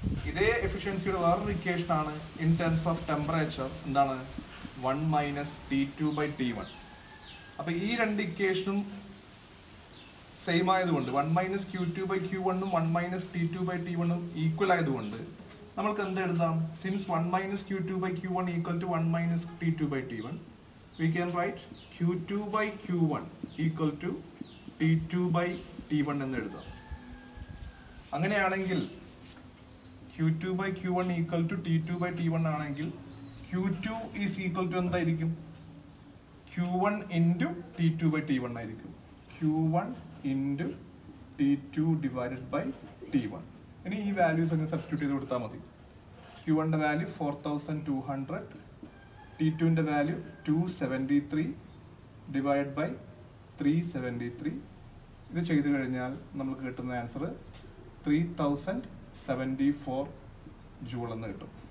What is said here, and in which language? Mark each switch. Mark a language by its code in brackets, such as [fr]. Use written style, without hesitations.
[ml] ഇതേ എഫിഷ്യൻസിയുടെ വേറൊരു ഇക്വേഷൻ ആണ് [en] In terms of temperature. [ml] എന്താണ്? 1 മൈനസ് T2 ബൈ T1. അപ്പൊ ഈ രണ്ട് ഇക്വേഷനും സെയിം ആയതുകൊണ്ട് 1 minus Q2 by Q1ഉം 1 minus T2 by T1ഉം equal ആയതുകൊണ്ട് നമ്മൾക്ക് എന്ത് എഴുതാം? [en] since 1 minus Q2 by Q1 equal to 1 minus T2 by T1, we can write Q2 by Q1 equal to T2 by T1 [ml] എന്ന് എഴുതാം. അങ്ങനെയാണെങ്കിൽ [en] Q2 by Q1 equal to T2 by T1 [ml] ആണെങ്കിൽ [en] Q2 is equal to [ml] എന്തായിരിക്കും? [en] Q1 into T2 by T1 [ml] ആയിരിക്കും. [en] Q1 into T2 divided by T1. [ml] ഇനി ഈ values അങ്ങ് substitute ചെയ്ത് കൊടുത്താൽ മതി. Q1ന്റെ വാല്യൂ 4200, T2ന്റെ വാല്യൂ 273 ഡിവൈഡ് ബൈ 373. ഇത് ചെയ്തു കഴിഞ്ഞാൽ നമുക്ക് കിട്ടുന്ന ആൻസർ 3074 ജൂൾ എന്ന് കിട്ടും.